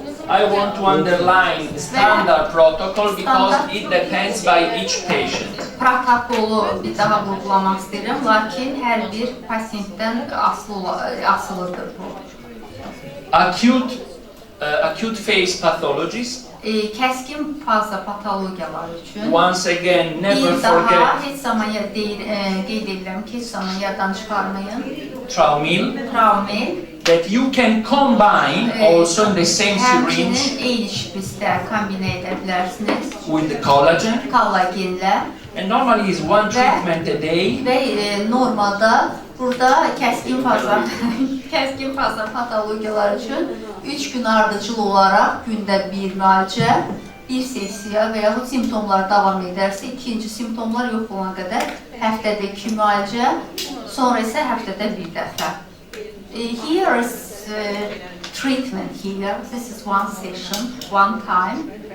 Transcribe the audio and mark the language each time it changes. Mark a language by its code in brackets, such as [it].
[en] I want to underline standard protocol because it depends by each patient. [az] Protokolu bir daha vurgulamaq istəyirəm, lakin hər bir pasientdən asılıdır bu. [en] Acute phase pathologies. [az] Kəskin faza patologiyalar üçün [en] Once again, never [az] bir daha [en] forget [az] heç zaman qeyd edirəm ki, heç zaman yaddan çıxarmayın. [en] Traumil. That you can combine also in the same syringe [az] Həmçinin eyni şprisdə kombinə edə bilərsiniz. [en] with the collagen. [az] Kollagenlə. [en] And normally is one treatment a day. [az] Və normalda burada kəskin faza patologiyalar üçün 3 gün ardıcıl olaraq gündə bir müalicə, bir sessiya və yaxud simptomlar davam edərsə, ikinci simptomlar yox olan qədər həftədə 2 müalicə, sonra isə həftədə bir dəfə. [en] Here is treatment here. This is one session, one time.